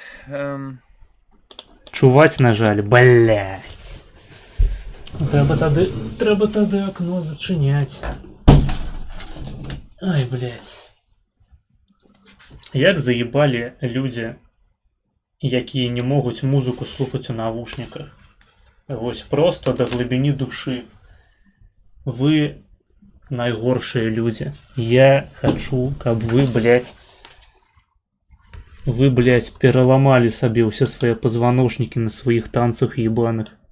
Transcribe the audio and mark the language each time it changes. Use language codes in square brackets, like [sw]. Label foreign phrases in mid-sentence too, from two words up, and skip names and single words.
[uk] Чувать, на жаль, блять. Треба тоді окно зачинять. [be] Ай, блять. Як заебали люди якія не могуць музыку слухаць у навушніках. Вось просто да глыбіні душы. Вы найгоршыя людзі. Я хачу, каб вы, блядь, пераламалі сабе ўсе свае пазваночнікі на сваіх танцах ебаных.